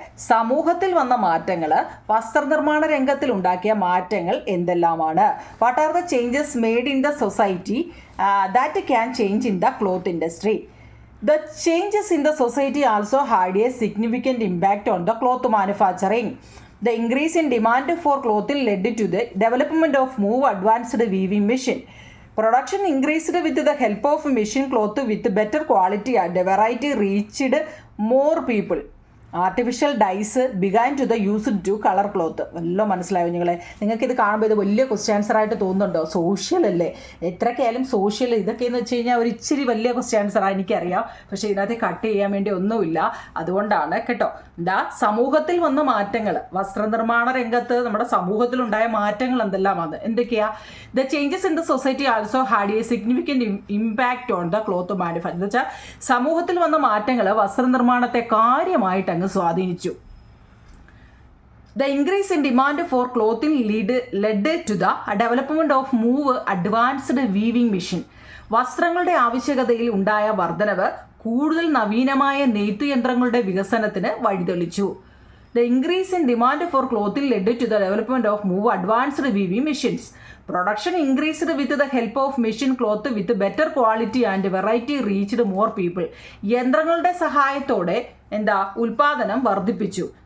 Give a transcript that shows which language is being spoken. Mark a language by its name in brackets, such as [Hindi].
[Malayalam] സമൂഹത്തിൽ വന്ന മാറ്റങ്ങൾ വസ്ത്രനിർമ്മാണ രംഗത്തിൽ ഉണ്ടാക്കിയ മാറ്റങ്ങൾ എന്തെല്ലാമാണ്? [English] What are the changes made in the society that can change in the cloth industry? The changes in the society also had a significant impact on the cloth manufacturing. The increase in demand for clothing led to the development of more advanced weaving machine. Production increased with the help of machine cloth with better quality and variety reached more people. Artificial dyes began to the use to colour cloth. [Malayalam] വല്ലതും മനസ്സിലായോ നിങ്ങൾക്കിത് കാണുമ്പോൾ ഇത് വലിയ question answer ആയിട്ട് തോന്നുന്നുണ്ടോ? Social അല്ലേ, എത്രയൊക്കെയായാലും social ഇതൊക്കെയെന്ന് വെച്ച് കഴിഞ്ഞാൽ ഒരു ഇച്ചിരി വലിയ ക്വസ്റ്റ്യൻ ആൻസറാണ് എനിക്കറിയാം. പക്ഷേ ഇതിനകത്ത് കട്ട് ചെയ്യാൻ വേണ്ടി ഒന്നുമില്ല, അതുകൊണ്ടാണ് കേട്ടോ. സമൂഹത്തിൽ വന്ന മാറ്റങ്ങൾ, വസ്ത്രനിർമ്മാണ രംഗത്ത് നമ്മുടെ സമൂഹത്തിലുണ്ടായ മാറ്റങ്ങൾ എന്തെല്ലാമാണ്? എന്തൊക്കെയാ? [English] The changes in the society also had a significant impact on the cloth manufacture. [Malayalam] എന്ന് വെച്ചാൽ സമൂഹത്തിൽ വന്ന മാറ്റങ്ങൾ വസ്ത്രനിർമ്മാണത്തെ കാര്യമായിട്ട് അങ്ങ് സ്വാധീനിച്ചു. [English] The increase in demand for clothing led to the development of more advanced weaving machine. [Malayalam] വസ്ത്രങ്ങളുടെ ആവശ്യകതയിൽ ഉണ്ടായ വർധനവ് കൂടുതൽ നവീനമായ നെയ്ത്തുയന്ത്രങ്ങളുടെ വികസനത്തിന് വഴിതെളിച്ചു. [English] The increase in demand for clothing led to the development of more advanced weaving machines. Production increased with the help of machine cloth with better quality and variety reached more people. [Malayalam] യന്ത്രങ്ങളുടെ സഹായത്തോടെ ഉൽപാദനം വർദ്ധിപ്പിച്ചു.